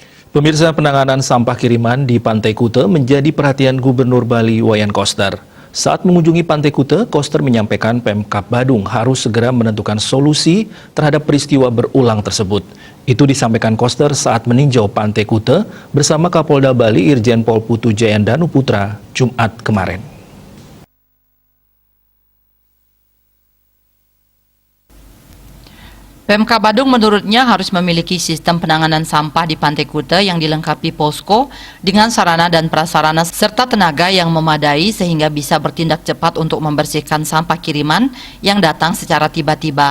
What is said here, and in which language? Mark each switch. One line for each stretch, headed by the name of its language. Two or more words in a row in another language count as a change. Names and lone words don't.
Indonesian: Pemirsa, penanganan sampah kiriman di Pantai Kute menjadi perhatian Gubernur Bali Wayan Koster. Saat mengunjungi Pantai Kute, Koster menyampaikan Pemkab Badung harus segera menentukan solusi terhadap peristiwa berulang tersebut. Itu disampaikan Koster saat meninjau Pantai Kute bersama Kapolda Bali Irjen Pol Putu Jayandanu Putra Jumat kemarin. Pemkab Badung menurutnya harus memiliki sistem penanganan sampah di Pantai Kute yang dilengkapi posko dengan sarana dan prasarana serta tenaga yang memadai sehingga bisa bertindak cepat untuk membersihkan sampah kiriman yang datang secara tiba-tiba.